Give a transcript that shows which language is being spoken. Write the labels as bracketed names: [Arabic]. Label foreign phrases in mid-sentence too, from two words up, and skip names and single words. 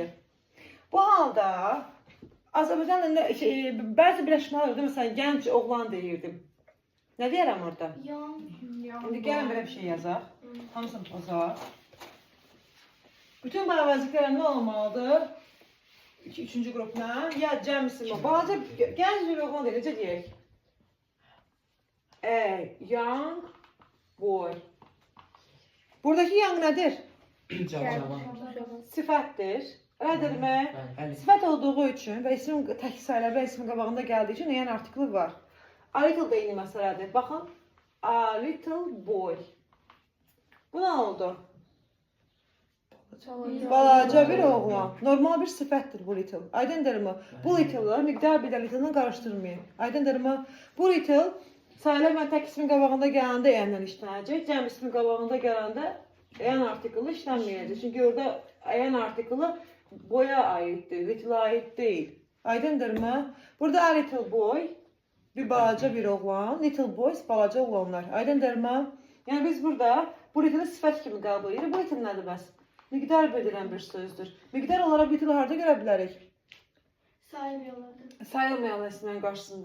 [Azerbaijani] Bu halda Azərbaycan'da bəzi birləşmələrdə məsələn gənc oğlan deyirdim. Nə deyərəm orada? İndi gəlin belə bir şey yazaq. Hamısını pozaq. Bütün bu əvəzliklər nə olmalıdır? Üçüncü qrupla ya cəm isimlə. Balaca gənc bir oğlan deyir. Necə deyək? [English] A young boy. [Azerbaijani] Buradaki young nədir? Sifətdir. Elədirmi? Sifət olduğu üçün və isim tək sayılar və ismin qabağında gəldiyi üçün yəni artiklı var. [English] A little [Azerbaijani] da eyni məsələdir. Baxın. [English] A little boy. [Azerbaijani] Bu nə oldu? Balaca bir oğlan. Normal bir sifətdir bu little. Aydındırmı? Bu little'ı miqdar bir də little'ını qarışdırmayın. Aydındırmı? Bu little sayılar və tək ismin qabağında gələndə əyənlə işlənəcək. Cəm ismin qabağında gələndə əyən artiklı işlənməyəcək. Çünki orada əyən artiklı boya aiddir, little'a aid deyil. Aydındırmı? Burada [English] a little boy, [Azerbaijani] bir balaca bir oğlan, [English] little boys [Azerbaijani] balaca oğlanlar. Aydındırmı? Yəni biz burada bu little'ı sifət kimi qəbul edirik. Bu little nədir bəs? Miqdar bildirən bir sözdür. Miqdar olaraq little harda görə bilərik? sayılmayan ismlərin qarşısında.